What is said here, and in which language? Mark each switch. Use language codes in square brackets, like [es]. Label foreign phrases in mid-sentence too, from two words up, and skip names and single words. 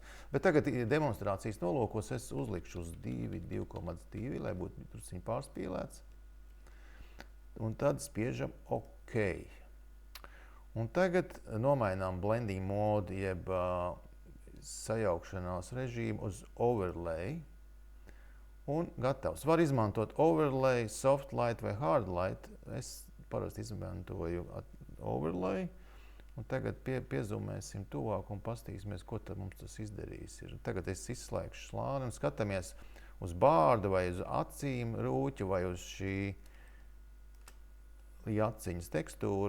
[lv] Bet tagad demonstrācijas nolūkos es uzlikšu uz 2,2, lai būtu drusciņi pārspīlēts. Un tad spiežam OK. Un tagad nomainām blending modu, jeb sajaukšanās režīmu uz overlay. Un gatavs. Var izmantot overlay, soft light vai hard light. Es parasti izmantoju overlay. Un tagad piezumēsim tuvāk un pastīsimies, ko tad mums tas izdarīs. Tagad es izslēgšu slāni un skatāmies uz bārdu vai uz acīm rūķu vai uz šī aciņas tekstūru.